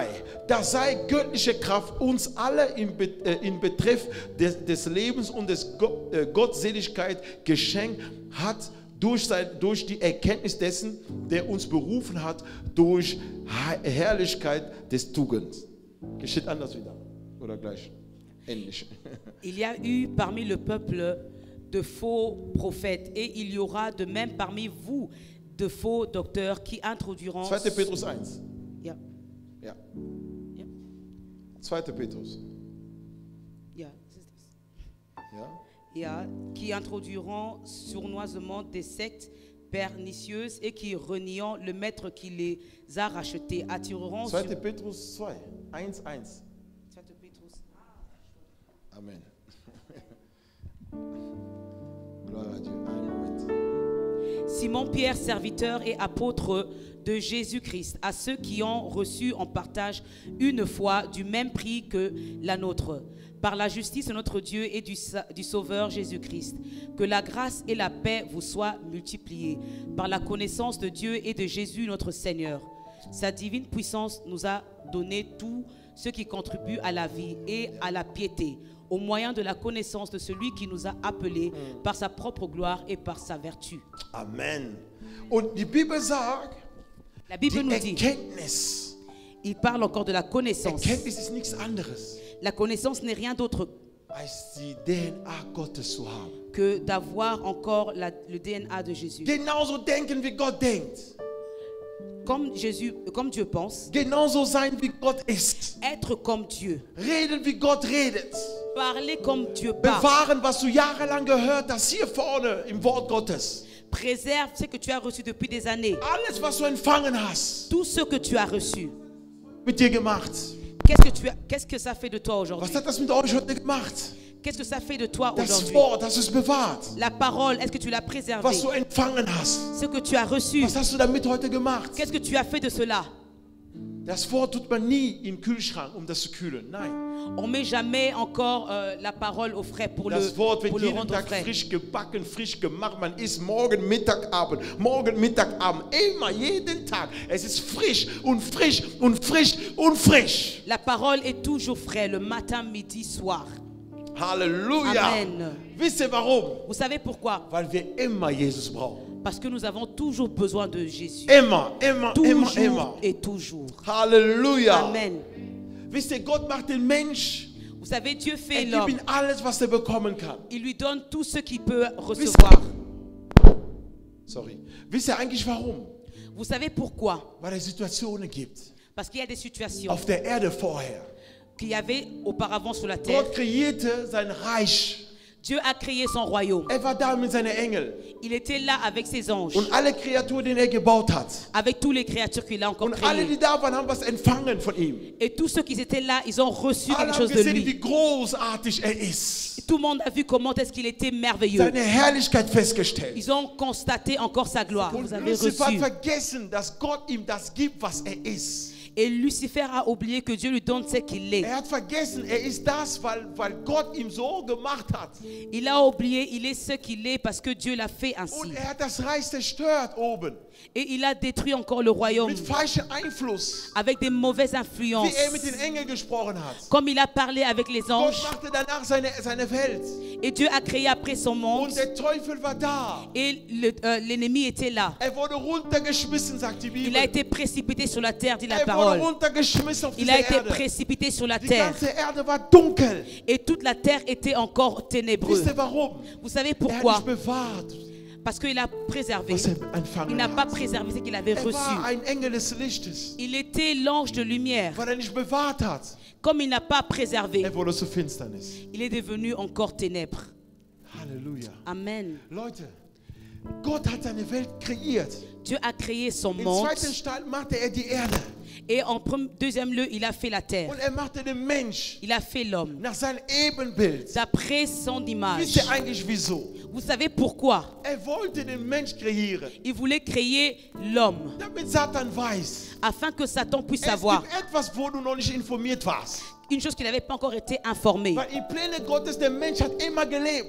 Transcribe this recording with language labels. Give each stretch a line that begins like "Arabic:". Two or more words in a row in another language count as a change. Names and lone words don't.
German: Da sei göttliche Kraft uns alle in Betreff des Lebens und des Gottseligkeit geschenkt hat durch die Erkenntnis dessen, der uns berufen hat, durch Herrlichkeit des Tugens. Geschieht anders wieder oder gleich? Ähnlich.
French: Il y a eu parmi le peuple de faux prophètes et il y aura de même parmi vous de faux docteurs qui introduiront...
German: 2. Petrus 1. Ja. Ja. Ja. 2. Petrus. Ja,
French: c'est ça.
German: Ja. Ja,
French: qui introduiront sournoisement des sectes pernicieuses et qui, reniant le maître qui les a rachetés, attireront
German: 2. Petrus 2. 1. 1. 2. Petrus.
French: Amen. Gloire à Dieu. Un moment. Simon-Pierre, serviteur et apôtre de Jésus-Christ, à ceux qui ont reçu en partage une foi du même prix que la nôtre, par la justice de notre Dieu et du Sauveur Jésus-Christ. Que la grâce et la paix vous soient multipliées par la connaissance de Dieu et de Jésus notre Seigneur. Sa divine puissance nous a donné tout ce qui contribue à la vie et à la piété, au moyen de la connaissance de celui qui nous a appelés par sa propre gloire et par sa vertu.
German: Amen. Und die Bibel sagt,
French: La Bible
German: die
French: nous dit,
German: Erkenntnis.
French: il parle encore de la connaissance.
German: Erkenntnis ist nichts anderes,
French: La connaissance n'est rien d'autre
German: als die DNA Gottes zu haben.
French: que d'avoir encore le DNA de Jésus.
German: Genauso denken, wie Gott denkt.
French: Comme Dieu pense,
German: Genauso sein, wie Gott ist.
French: être comme Dieu,
German: Reden, wie Gott redet.
French: parler comme Dieu parle,
German: Bewahren, was du jahrelang gehört hast, hier vorne im Wort Gottes.
French: préserve ce que tu as reçu depuis des années.
German: Alles, was du empfangen hast,
French: Tout ce que tu as reçu,
German: mit dir gemacht.
French: qu'est-ce que ça fait de toi aujourd'hui?
German: Was hat das mit euch heute gemacht?
French: Qu'est-ce que ça fait de toi
German: Das
French: aujourd'hui?
German: Wort, hast du es bewahrt?
French: La parole, est-ce que tu l'as préservée?
German: Was du empfangen hast,
French: Ce que tu as reçu,
German: was hast du damit heute gemacht?
French: qu'est-ce que tu as fait de cela?
German: Das Wort tut man nie in den Kühlschrank, um das zu kühlen. Nein.
French: On ne met jamais encore la parole au frais pour
German: Das Wort wird
French: le
German: jeden
French: rendre
German: Tag
French: frais.
German: frisch gebacken, frisch gemacht. Man isst morgen, Mittag, Abend, morgen, Mittag, Abend. Immer, jeden Tag. Es ist frisch und frisch und frisch und frisch.
French: La parole est toujours frais, le matin, midi, soir.
German: Halleluja.
French: Amen.
German: Wisst ihr warum?
French: Vous savez pourquoi?
German: Weil wir immer Jesus brauchen.
French: Parce que nous avons toujours besoin de Jésus.
German: Immer, immer, immer,
French: Toujours
German: immer.
French: et toujours.
German: Halleluja.
French: Amen.
German: Wisst ihr, Gott macht den Mensch.
French: Vous savez, Dieu fait
German: Gibt
French: l'homme.
German: ihm alles, was er bekommen kann.
French: Il lui donne tout ce qu'il peut recevoir.
German: Sorry. Wisst ihr eigentlich warum?
French: Vous savez pourquoi?
German: Weil es Situationen gibt.
French: Parce qu'il y a des situations
German: Auf der Erde vorher.
French: qu'il y avait auparavant sur la terre.
German: Gott kreierte sein Reich.
French: Dieu a créé son royaume.
German: Er war da mit seinen Engeln.
French: Il était là avec ses anges,
German: Und alle Kreaturen, die er gebaut hat.
French: avec toutes les créatures qu'il a encore
German: Und alle,
French: créées.
German: die da waren, haben was empfangen von ihm.
French: Et tous ceux qui étaient là, ils ont reçu
German: Alle
French: quelque
German: haben
French: chose de
German: gesehen,
French: lui.
German: wie großartig er ist.
French: Tout le monde a vu comment est-ce qu'il était merveilleux.
German: Seine Herrlichkeit festgestellt.
French: Ils ont constaté encore sa gloire.
German: Und
French: Vous avez
German: Lucifer hat
French: reçu.
German: vergessen, dass Gott ihm das gibt, was er ist.
French: Et Lucifer a oublié que Dieu lui donne ce qu'il est.
German: Er hat vergessen, er ist das, weil Gott ihm so gemacht hat.
French: Il a oublié, il est ce qu'il est parce que Dieu l'a fait ainsi.
German: Und er hat das Reich zerstört oben.
French: Et il a détruit encore le royaume
German: Mit falschem Einfluss.
French: avec des mauvaises
German: Wie
French: influences.
German: er mit den Engeln gesprochen hat.
French: Comme il a parlé avec les
German: Gott
French: anges.
German: machte danach seine Welt.
French: Et Dieu a créé après son monde.
German: Und der Teufel war da.
French: Et l'ennemi était là.
German: Er wurde runtergeschmissen, sagt die Bibel.
French: Il a été précipité sur la terre, dit la
German: Er wurde
French: parole.
German: runtergeschmissen auf
French: Il
German: diese
French: a été
German: Erde.
French: précipité sur la
German: Die
French: terre.
German: ganze Erde war dunkel.
French: Et toute la terre était encore ténébreuse.
German: Wisst ihr warum?
French: Vous savez
German: Er hat
French: pourquoi?
German: nicht bewahrt,
French: Parce qu'il a préservé.
German: was er
French: Il
German: empfangen
French: n'a pas
German: hat.
French: préservé ce qu'il avait
German: Er
French: reçu.
German: war ein Engel des Lichtes,
French: Il était l'ange de lumière.
German: weil er nicht bewahrt hat.
French: Comme il n'a pas préservé,
German: Er wurde zur Finsternis.
French: il est devenu encore ténèbres.
German: Halleluja.
French: Amen.
German: Leute, Gott hat seine Welt kreiert.
French: Dieu a créé son
German: Im
French: monde.
German: zweiten Teil machte er die Erde.
French: Et en deuxième lieu, il a fait la terre.
German: Und er machte den Mensch
French: Il a fait l'homme
German: nach seinem Ebenbild.
French: d'après son image.
German: Wisst ihr eigentlich wieso?
French: Vous savez pourquoi?
German: Er wollte den Mensch kreieren,
French: Il voulait créer l'homme
German: damit Satan weiß,
French: afin que Satan puisse
German: es
French: savoir
German: gibt etwas, wo du noch nicht informiert warst.
French: une chose qui n'avait pas encore été informée.
German: Weil im Pläne Gottes der Mensch hat immer gelebt.